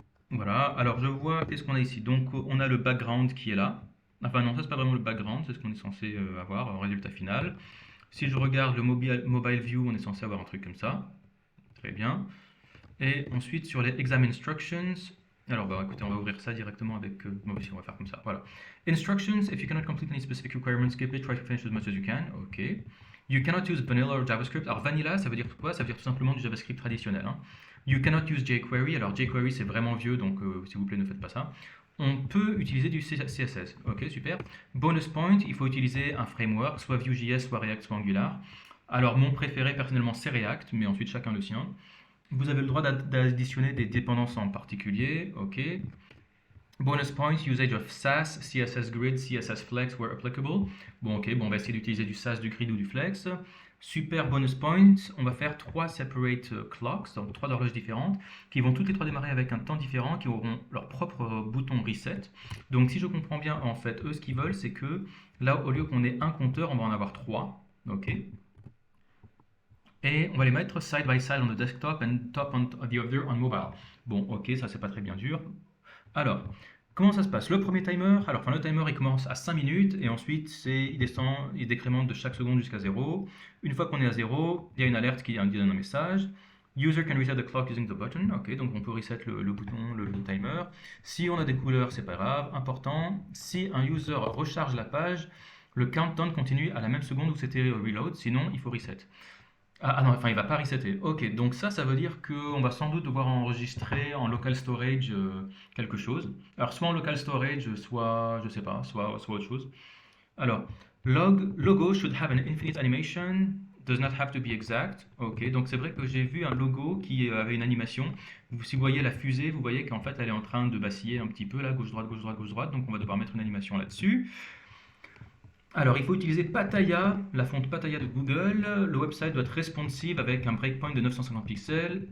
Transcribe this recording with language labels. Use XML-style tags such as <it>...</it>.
<fr>Voilà, alors je vois, qu'est-ce qu'on a ici? Donc on a le background qui est là. Enfin non, ça c'est pas vraiment le background, c'est ce qu'on est censé avoir en résultat final. Si je regarde le mobile view, on est censé avoir un truc comme ça. Très bien. Et ensuite sur les exam instructions, alors bah écoutez, on va ouvrir ça directement avec, moi aussi on va faire comme ça, voilà.</fr> <en>Instructions, if you cannot complete any specific requirements, skip it, try to finish as much as you can, ok. You cannot use vanilla or JavaScript.</en> <fr>Alors vanilla, ça veut dire quoi? Ça veut dire tout simplement du JavaScript traditionnel, hein.</fr> <en>You cannot use jQuery.</en> <fr>Alors jQuery c'est vraiment vieux, donc s'il vous plaît ne faites pas ça. On peut utiliser du CSS, ok super. Bonus point, il faut utiliser un framework, soit Vue.js, soit React, soit Angular. Alors mon préféré personnellement c'est React, mais ensuite chacun le sien. Vous avez le droit d'additionner des dépendances en particulier, ok.</fr> <en>Bonus points, usage of Sass, CSS Grid, CSS Flex where applicable.</en> <fr>Bon, ok, bon, on va essayer d'utiliser du Sass, du Grid ou du Flex. Super bonus points, on va faire</fr> <en>3 separate clocks,</en> <fr>donc 3 horloges différentes, qui vont toutes les 3 démarrer avec un temps différent, qui auront leur propre bouton reset. Donc si je comprends bien, en fait, eux, ce qu'ils veulent, c'est que là, au lieu qu'on ait un compteur, on va en avoir 3, ok. Et on va les mettre</fr> <en>side by side on the desktop and top on the other on mobile.</en> <fr>Bon, ok, ça c'est pas très bien dur. Alors, comment ça se passe? Le premier timer, alors enfin le timer il commence à 5 minutes et ensuite il descend, il décrémente de chaque seconde jusqu'à 0. Une fois qu'on est à 0, il y a une alerte qui donne un message.</fr> <en>User can reset the clock using the button.</en> <fr>Ok, donc on peut reset le bouton, le timer. Si on a des couleurs, c'est pas grave. Important, si un user recharge la page, le countdown continue à la même seconde où c'était reload, sinon il faut reset. Ah non, enfin il va pas resetter. Ok, donc ça veut dire qu'on va sans doute devoir enregistrer en local storage quelque chose. Alors soit en local storage, soit, je sais pas, soit autre chose.</fr> <en>Alors, logo should have an infinite animation, does not have to be exact.</en> <fr>Ok, donc c'est vrai que j'ai vu un logo qui avait une animation. Si vous voyez la fusée, vous voyez qu'en fait elle est en train de vaciller un petit peu là, gauche droite, gauche droite, gauche droite. Donc on va devoir mettre une animation là-dessus. Alors, il faut utiliser Pattaya, la fonte Pattaya de Google. Le website doit être responsive avec un breakpoint de 950 pixels.</fr>